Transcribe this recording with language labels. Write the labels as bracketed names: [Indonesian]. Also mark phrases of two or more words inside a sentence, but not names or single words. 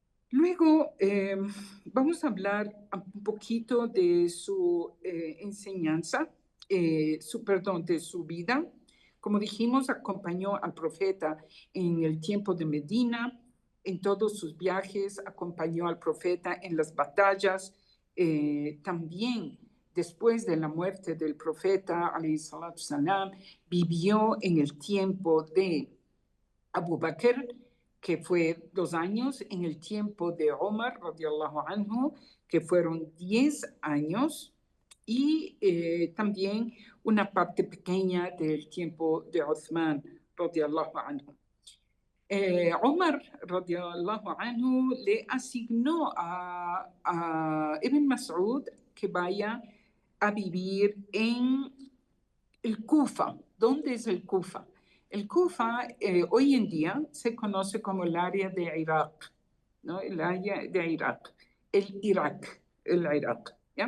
[Spanish] Luego, vamos a hablar un poquito de su enseñanza, perdón, de su vida. Como dijimos, acompañó al profeta en el tiempo de Medina, en todos sus viajes, acompañó al profeta en las batallas. También, después de la muerte del profeta, [Arabic] عليه الصلاة السلام, [Spanish] vivió en el tiempo de Abu Bakr, que fue 2 años, en el tiempo de Omar, [Arabic] رضي الله عنه, [Spanish] que fueron 10 años, y también una parte pequeña del tiempo de Uthman, [Arabic] رضي الله عنه. Omar, رضي الله عنه, [Spanish] le asignó a Ibn Mas'ud que vaya a vivir en el Kufa. ¿Dónde es el Kufa? El Kufa hoy en día se conoce como el área de Irak, ¿no? El área de Irak, el Irak, ¿ya?